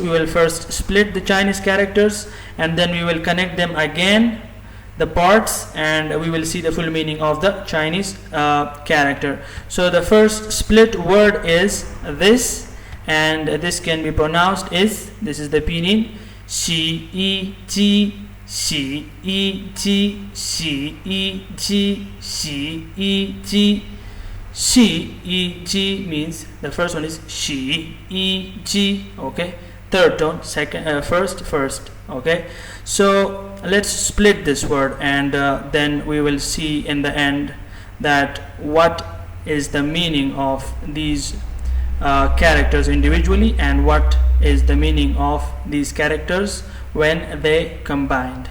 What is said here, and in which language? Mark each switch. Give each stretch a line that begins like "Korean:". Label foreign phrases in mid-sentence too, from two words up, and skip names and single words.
English: We will first split the Chinese characters and then we will connect them again, the parts, and we will see the full meaning of the Chinese character. So the first split word is this, and this can be pronounced is, this is the pinyin,
Chinese: xi yi ji, xi yi ji, xi yi ji, xi yi ji. Xi yi ji
English: means the first one is
Chinese: xi yi ji,
English: okay, third tone, second, first, okay. So let's split this word and then we will see in the end that what is the meaning of these characters individually and what is the meaning of these characters when they combined.